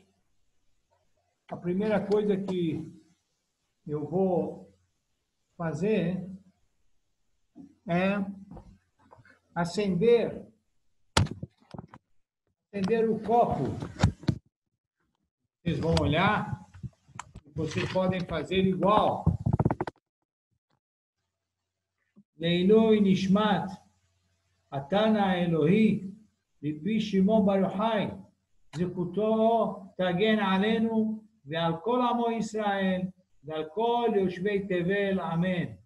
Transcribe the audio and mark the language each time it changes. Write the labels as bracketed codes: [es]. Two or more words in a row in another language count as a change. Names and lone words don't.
[pt] A primeira coisa que eu vou fazer é acender o copo. Vocês vão olhar e vocês podem fazer igual. [he] לעילוי נשמת התנא האלוקי רבי שמעון בר יוחאי, זכותו תגן עלינו ועל כל עמו ישראל ועל כל יושבי תבל, אמן.